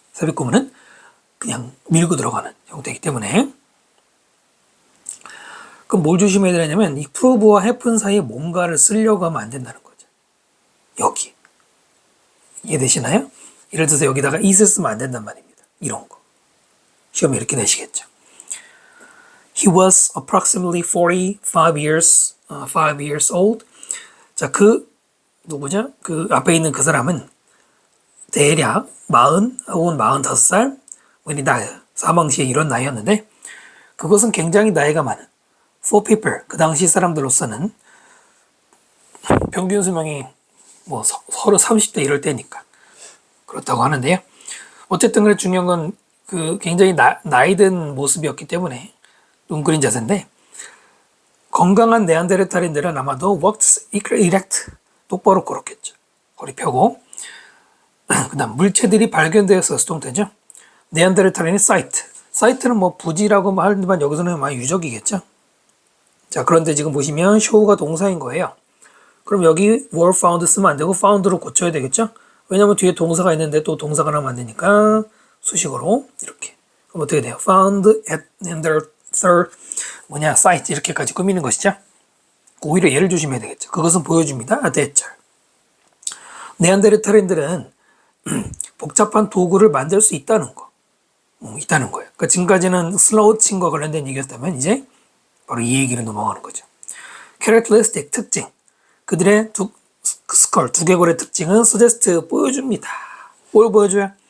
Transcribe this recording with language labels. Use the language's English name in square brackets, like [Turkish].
[Korean] 삽입구문은 그냥 밀고 들어가는 형태이기 때문에 그럼 뭘 조심해야 되냐면 이 prove와 happen 사이에 뭔가를 쓰려고 하면 안 된다는 거죠. 여기 이해되시나요? 예를 들어서 여기다가 is를 쓰면 안 된단 말입니다. 이런 거 시험에 이렇게 내시겠죠. [English] He was approximately 5 years old. [Korean] 자, 그 누구죠? 그 앞에 있는 그 사람은 대략 40 혹은 45살 [English] when he died. [Korean] 사망 시에 이런 나이였는데 그것은 굉장히 나이가 많은 [English] for people [Korean] 그 당시 사람들로서는 평균 수명이 뭐 서로 30대 이럴 때니까 그렇다고 하는데요. 어쨌든 그래 중요한 건 그 굉장히 나이 든 모습이었기 때문에 웅크린 자세인데 건강한 네안데르탈인들은 아마도 [English] walked erect [Korean] 똑바로 걸었겠죠. 허리 펴고 그 다음 물체들이 발견되었을 동태죠. 네안데르탈인의 사이트는 뭐 부지라고 하지만 여기서는 많이 유적이겠죠. 자, 그런데 지금 보시면 show가 동사인 거예요. 그럼 여기 were found 쓰면 안 되고 found로 고쳐야 되겠죠. 왜냐면 뒤에 동사가 있는데 또 동사가 나면 안 되니까 수식어로 이렇게. 그럼 어떻게 돼요? [English] found at neanderthal site [Korean] 이렇게까지 꾸미는 것이죠. 오히려 얘를 조심해야 되겠죠. 그것은 보여줍니다. 대절. 네안데르탈인들은 복잡한 도구를 만들 수 있다는 거. 있다는 거예요. 그러니까 지금까지는 슬라우칭과 관련된 얘기였다면 이제 바로 이 얘기를 넘어가는 거죠. characteristic 특징. 그들의 스컬 두개골의 특징은 suggest 보여줍니다. 뭘 보여줘요?